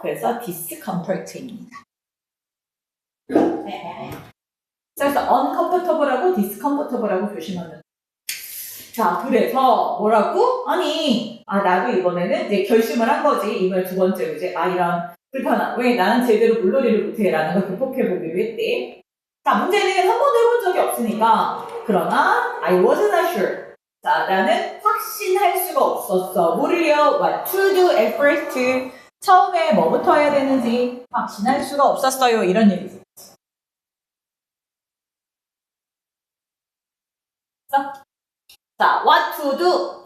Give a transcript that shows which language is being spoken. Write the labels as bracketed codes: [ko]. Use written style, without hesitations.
[ko] 그래서 discomfort입니다. 그래서 uncomfortable하고 discomfortable하고 조심하면. 자, 그래서 뭐라고? 아니, 나도 이번에는 이제 결심을 한 거지. 이번에 두 번째로 이제 이런 불편함. 왜 나는 제대로 물놀이를 못해? 라는 걸 극복해보기로 했대. 자, 문제는 한 번도 해본 적이 없으니까. 그러나 [en] I wasn't sure. [ko] 자, 나는 확신할 수가 없었어. 뭐를요? [en] What to do at first. [ko] 처음에 뭐부터 해야 되는지 확신할 수가 없었어요. 이런 얘기죠. 자, [en] what to do.